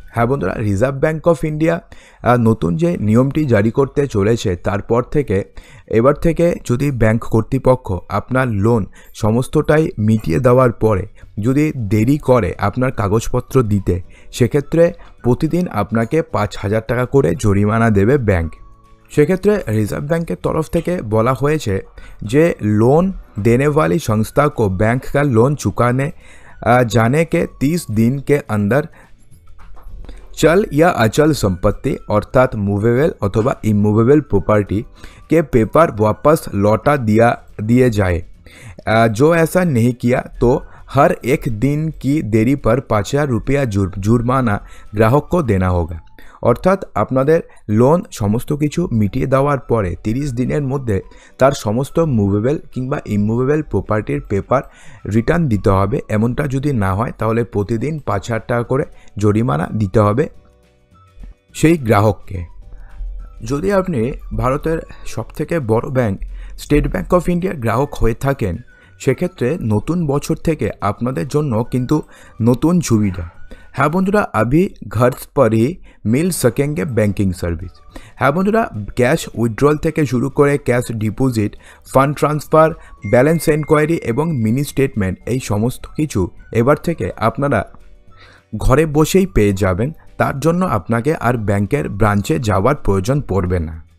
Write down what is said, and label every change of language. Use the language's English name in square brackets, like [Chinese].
[Bangla] হ্যাঁ বন্ধুরা, reserve bank of India নতুন যে নিয়মটি জারি করতে চলেছে, তারপর থেকে এবার থেকে যদি ব্যাংক কর্তৃপক্ষ আপনার লোন সমস্তটাই মিটিয়ে দেওয়ার পরে যদি দেরি করে আপনার কাগজপত্র দিতে, সেক্ষেত্রে প্রতিদিন আপনাকে 5,000 টাকা করে জরিমানা দেবে ব্যাংক। সেক্ষেত্রে রিজার্ভ ব্যাংকের তরফ থেকে বলা হয়েছে যে [Hindi] लोन देने वाली संस्था को बैंक का लोन चुकाने जाने के 30 दिन के अंदर चल या अचल संपत्ति अर्थात मूवेबल अथवा इमूवेबल प्रॉपर्टी के पेपर वापस लौटा दिए जाए। जो ऐसा नहीं किया तो हर एक दिन की देरी पर 5,000 रुपया जुर्माना ग्राहक को देना होगा। [Bangla] অর্থাৎ আপনাদের লোন সমস্ত কিছু মিটিয়ে দেওয়ার পরে 30 দিনের মধ্যে তার সমস্ত মুভেবল কিংবা ইমুভেবল প্রপার্টির পেপার রিটার্ন দিতে হবে। এমনটা যদি না হয় তাহলে প্রতিদিন 5,000 টাকা করে জরিমানা দিতে হবে সেই গ্রাহককে। যদি আপনি ভারতের সবথেকে বড় ব্যাংক স্টেট ব্যাংক অফ ইন্ডিয়ার গ্রাহক হয়ে থাকেন, সেক্ষেত্রে নতুন বছর থেকে আপনাদের জন্য কিন্তু নতুন সুবিধা। হ্যাঁ বন্ধুরা, [Hindi] अभी घर पर ही मिल सकेंगे बैंकिंग सर्विस। [Bangla] হ্যাঁ বন্ধুরা, ক্যাশ উইথড্রল থেকে শুরু করে cash deposit, fund transfer, balance enquiry এবং মিনি স্টেটমেন্ট, এই সমস্ত কিছু এবার থেকে আপনারা ঘরে বসেই পেয়ে যাবেন। তার জন্য আপনাকে আর ব্যাংকের ব্রাঞ্চে যাওয়ার প্রয়োজন পড়বে না।